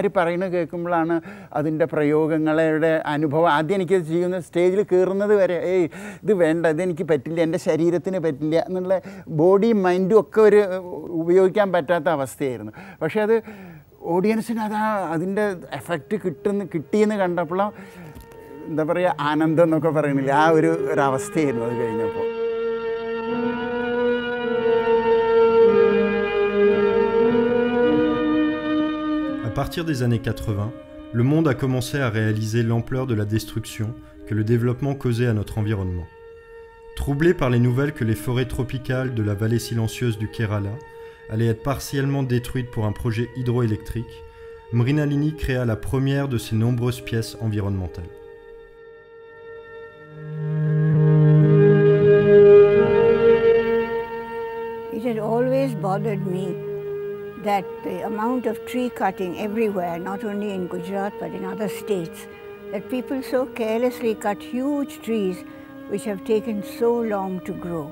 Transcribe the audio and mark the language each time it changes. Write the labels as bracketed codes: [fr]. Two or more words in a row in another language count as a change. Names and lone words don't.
[ml] പറയുന്നത് കേൾക്കുമ്പോഴാണ് അതിൻ്റെ പ്രയോഗങ്ങളുടെ അനുഭവം ആദ്യം എനിക്കത് ചെയ്യുന്ന സ്റ്റേജിൽ കയറുന്നത് വരെ ഇത് വേണ്ട ഇതെനിക്ക് പറ്റില്ല എൻ്റെ ശരീരത്തിന് പറ്റില്ല എന്നുള്ള ബോഡിയും മൈൻഡും ഒക്കെ ഒരു ഉപയോഗിക്കാൻ പറ്റാത്ത അവസ്ഥയായിരുന്നു പക്ഷേ അത് ഓഡിയൻസിന് അതിൻ്റെ എഫക്റ്റ് കിട്ടിയെന്ന് കണ്ടപ്പോൾ എന്താ പറയുക ആനന്ദം എന്നൊക്കെ പറയുന്നില്ല ആ ഒരവസ്ഥയായിരുന്നു അത് കഴിഞ്ഞപ്പോൾ. [fr] À partir des années 80, le monde a commencé à réaliser l'ampleur de la destruction que le développement causait à notre environnement. Troublé par les nouvelles que les forêts tropicales de la vallée silencieuse du Kerala allaient être partiellement détruites pour un projet hydroélectrique, Mrinalini créa la première de ses nombreuses pièces environnementales. [en] It had always bothered me that the amount of tree cutting everywhere, not only in Gujarat but in other states, that people so carelessly cut huge trees which have taken so long to grow.